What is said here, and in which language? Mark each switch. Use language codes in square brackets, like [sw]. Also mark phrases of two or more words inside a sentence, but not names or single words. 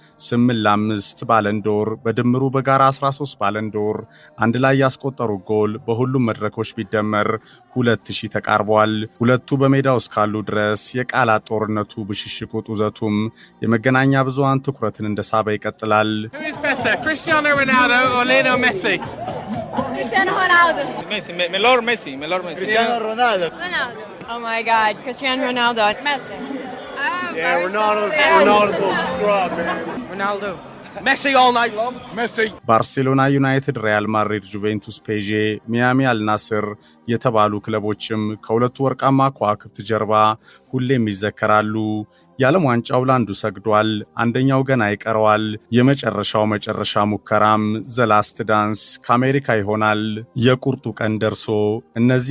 [am] 8-5 ባለንዶር በድምሩ በጋራ 13 ባለንዶር አንድ ላይ ያስቆጠሩ ጎል በሁሉም መድረኮች ቢደመር 2000 ተቃርቧል። ሁለቱ በሜዳው እስካሉ ድረስ የቃላት ጦርነቱ ብሽሽቁ ጡዘቱም የመገናኛ ብዙሃን ትኩረትን እንደሳበ ይቀጥላል። [en] Cristiano Ronaldo or Lionel Messi? Cristiano Ronaldo. Messi. Cristiano Ronaldo. Oh my God, Cristiano Ronaldo. Messi. Yeah, Ronaldo's scrub, man. Ronaldo. Messi all night long. Messi. [am] ባርሴሎና፣ ዩናይትድ፣ ሪያል ማድሪድ፣ ጁቬንቱስ፣ ፔዤ፣ ሚያሚ አልናስር የተባሉ ክለቦችም ከሁለቱ ወርቃማ ከዋክብት ጀርባ ሁሌም ይዘከራሉ። የዓለም ዋንጫው ላንዱ ሰግዷል፣ አንደኛው ገና ይቀረዋል። የመጨረሻው መጨረሻ ሙከራም ዘላስት ዳንስ ከአሜሪካ ይሆናል። የቁርጡ ቀን ደርሶ እነዚህ